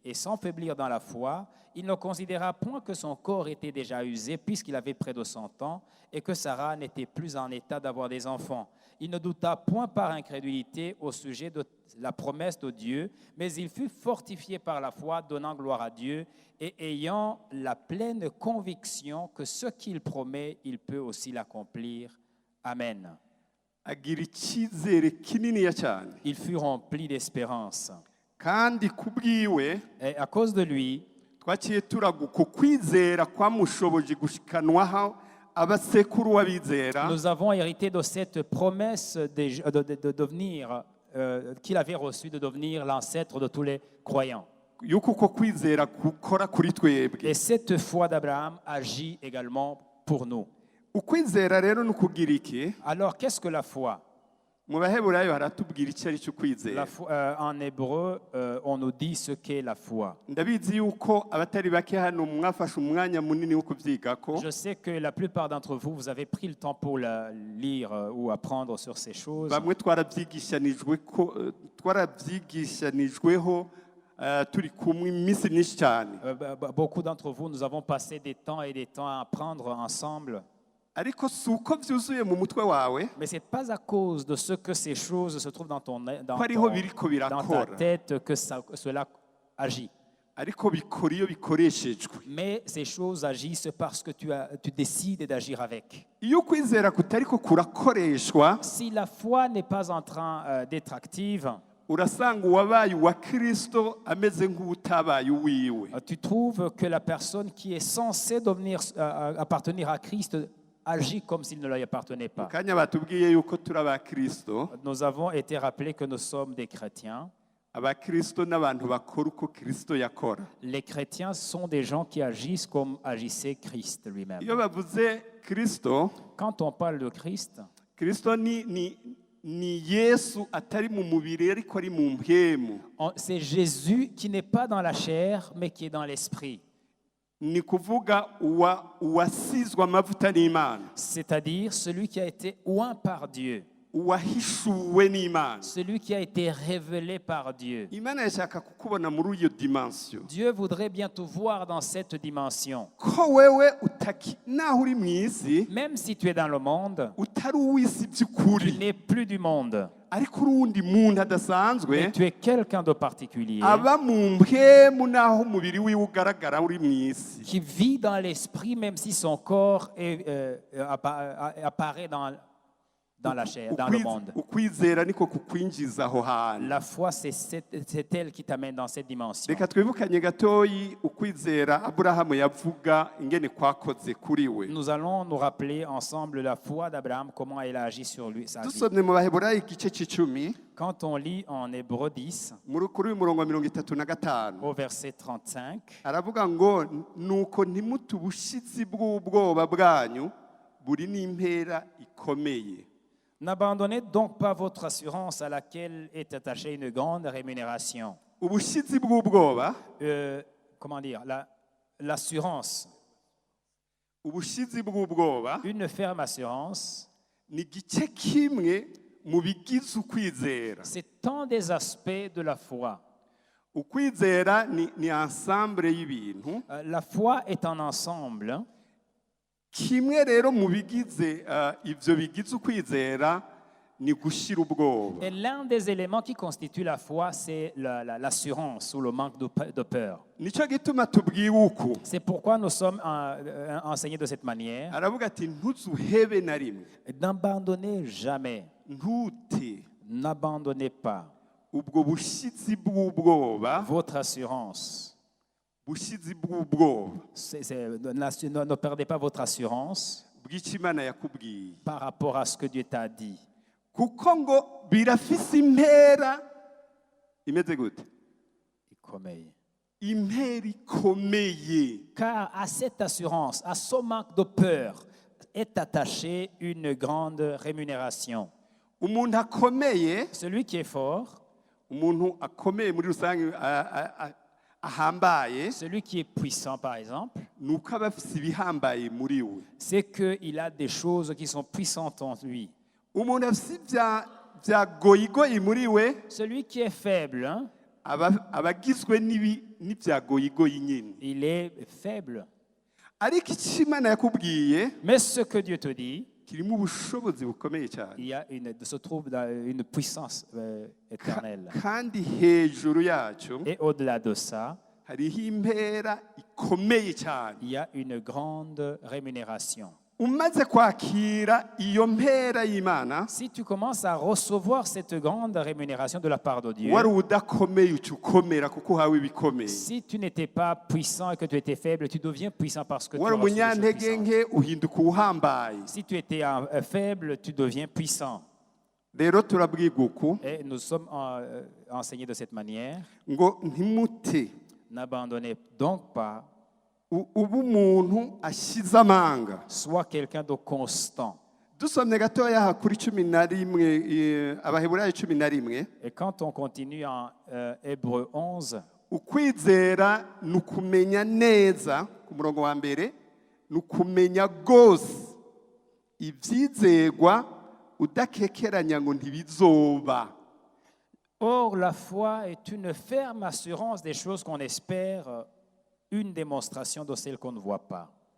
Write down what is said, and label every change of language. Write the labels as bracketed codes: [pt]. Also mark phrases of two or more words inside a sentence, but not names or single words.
[fr] Et sans faiblir dans la foi, il ne considéra point que son corps était déjà usé, puisqu'il avait près de 100 ans, et que Sarah n'était plus en état d'avoir des enfants. Il ne douta point par incrédulité au sujet de la promesse de Dieu, mais il fut fortifié par la foi, donnant gloire à Dieu, et ayant la pleine conviction que ce qu'il promet, il peut aussi l'accomplir. Amen. [rn] agira icyizere kininiya cyane [fr] Il fut rempli d'espérance. [rn] kandi kubwiwe [fr] Et à cause de lui, [rn] twaciye turaguka ukwizera kwamushoboje gushikanwaho abasekuru w'abizera [fr] nous avons hérité de cette promesse de devenir, qu'il avait reçue de devenir l'ancêtre de tous les croyants. [rn] yuko uko kwizera gukora kuri twebwe. [fr] Et cette foi d'Abraham agit également pour nous. [rn] Ukwizera rero ni ukugira iki? [fr] Alors, qu'est-ce que la foi? [rn] Mu baheburayo haratubwira icyo ari cyo kwizera. [fr] En hébreu, on nous dit ce qu'est la foi. [rn] Ndabizi yuko abatari bake hano mwafashe umwanya munini wo kubyigako. [fr] Je sais que la plupart d'entre vous, vous avez pris le temps pour lire ou apprendre sur ces choses. [rn] Bamwe twarabyigishanijweho turi kumwe iminsi myinshi cyane. [fr] Beaucoup d'entre vous, nous avons passé des temps et des temps à apprendre ensemble. [rn] Ariko si uko byuzuye mu mutwe wawe [fr] Mais ce n'est pas à cause de ce que ces choses se trouvent dans [rn] ko ariho biriko [fr] ta [rn] birakora, [fr] tête que cela agit. [rn] ariko bikora iyo bikoreshejwe. [fr] Mais ces choses agissent parce que tu décides d'agir avec. [rn] Iyo kwizera kutariko kurakoreshwa, [fr] Si la foi n'est pas en train d'être active, [rn] urasanga uwabaye uwa Kristo ameze nk'utabaye uwiwe. [fr] tu trouves que la personne qui est censée appartenir à Christ agit comme s'il ne lui appartenait pas. [rn] Kanya batubwiye yuko turi aba Kristo, [fr] Nous avons été rappelés que nous sommes des chrétiens. [rn] aba Kristo n'abantu bakora uko Kristo yakora. [fr] Les chrétiens sont des gens qui agissent comme agissait Christ lui-même. [rn] Iyo bavuze Kristo, [fr] Quand on parle de Christ, [rn] Kristo ni Yesu atari mu mubiri ariko ari mu mpwemu. [fr] c'est Jésus qui n'est pas dans la chair, mais qui est dans l'esprit. [rn] Ni kuvuga uwasizwe amavuta n'Imana, [fr] C'est-à-dire celui qui a été oint par Dieu, [rn] uwahishuwe n'Imana. [fr] celui qui a été révélé par Dieu. [rn] Imana yashaka kukubona muri iyo dimension. [fr] Dieu voudrait bien te voir dans cette dimension. [rn] Ko wewe naho uri mu isi [fr] Même si tu es dans le monde, [rn] utari uw'isi [fr] tu [rn] by'ukuri, [fr] n'es plus du monde, [rn] ariko uri uwundi muntu adasanzwe [fr] mais tu es quelqu'un de particulier [rn] aba mu mpwemu naho umubiri wiwe ugaragara uri mu isi. [fr] qui vit dans l'esprit, même si son corps apparaît dans la chair, dans le monde. [rn] Ukwizera niko kukwinjiza aho hantu. [fr] La foi, c'est elle qui t'amène dans cette dimension. [rn] Reka twibukanye gatoyi ukwizera Aburahamu yavuga ingene kwakoze kuri we. [fr] Nous allons nous rappeler ensemble la foi d'Abraham, comment elle a agi sur lui, sa vie. [rn] Dusomye mu Baheburayo igice c'icumi [fr] Quand on lit en Hébreu 10, [rn] kuri uyu murongo wa 35 [fr] au verset 35, [rn] aravuga ngo nuko ntimute ubushizi bw'ubwoba bwanyu buri n'impera ikomeye. [fr] n'abandonnez donc pas votre assurance à laquelle est attachée une grande rémunération. [rn] Ubushizi bw'ubwoba, [fr] Comment dire, l'assurance, [rn] ubushizi bw'ubwoba [fr] une ferme assurance, [rn] ni igice kimwe mu bigize ukwizera. [fr] c'est un des aspects de la foi. [rn] Ukwizera ni ensemble y'ibintu. [fr] La foi est un ensemble. [rn] Kimwe rero mu bigize ivyo bigize ukwizera ni gushira ubwoba. [fr] Et l'un des éléments qui constitue la foi, c'est l'assurance ou le manque de peur. [rn] Nico gituma tubwiwe uku. [fr] C'est pourquoi nous sommes enseignés de cette manière. [rn] Aravuga ati ntuzuhebe na rimwe, [fr] N'abandonnez jamais, [rn] ntute [fr] n'abandonnez pas [rn] ubwo bushizi bw'ubwoba, [fr] votre assurance. [rn] bushizi bw'ubwoba [fr] Ne perdez pas votre assurance [rn] bw'icyo Imana yakubwiye, [fr] par rapport à ce que Dieu t'a dit. [rn] kuko ngo birafise impera imeze gute? Impera ikomeye. [fr] Car à cette assurance, à ce manque de peur, est attachée une grande rémunération. [rn] Umuntu akomeye, [fr] Celui qui est fort, [rn] umuntu akomeye muri rusange ahambaye, [fr] celui qui est puissant par exemple, [rn] ni uko aba afise ibihambaye muri we. [fr] c'est qu'il a des choses qui sont puissantes en lui. [rn] Umuntu afise vya goyigoyi muri we [fr] Celui qui est faible, hein, [rn] aba agizwe n'ivya goyigoyi nyine. [fr] il est faible. [rn] Ariko icyo Imana yakubwiye [fr] Mais ce que Dieu te dit, [rn] kirimo ubushobozi bukomeye cyane. [fr] se trouve dans une puissance éternelle. [rn] Kandi hejuru yacu [fr] Et au-delà de ça, [rn] hariho impera ikomeye cyane. [fr] il y a une grande rémunération. [rn] Umaze kwakira iyo mpera y'Imana, [fr] Si tu commences à recevoir cette grande rémunération de la part de Dieu, [rn] wari udakomeye uca ukomera kuko uhawe ibikomeye. [fr] si tu n'étais pas puissant et que tu étais faible, tu deviens puissant parce que tu as [rn] Wari [fr] reçu des choses [rn] umunyantege [fr] puissantes. [rn] nke uhinduka uhambaye. [fr] Si tu étais faible, tu deviens puissant. [rn] Rero turabwirwa uku [fr] Et nous sommes enseignés de cette manière. [rn] ngo ntimute [fr] N'abandonnez donc pas, [rn] uba umuntu ashize amanga. [fr] sois quelqu'un de constant. [rn] Dusomye gatoya aha kuri 11 Abaheburayo 11, [fr] Et quand on continue en Hébreu 11, [rn] ukwizera ni ukumenya neza ku murongo wa mbere, ni ukumenya rwose ibyizerwa udakekeranya ngo ntibizoba. [fr] or la foi est une ferme assurance des choses qu'on espère, une démonstration de celles qu'on ne voit pas.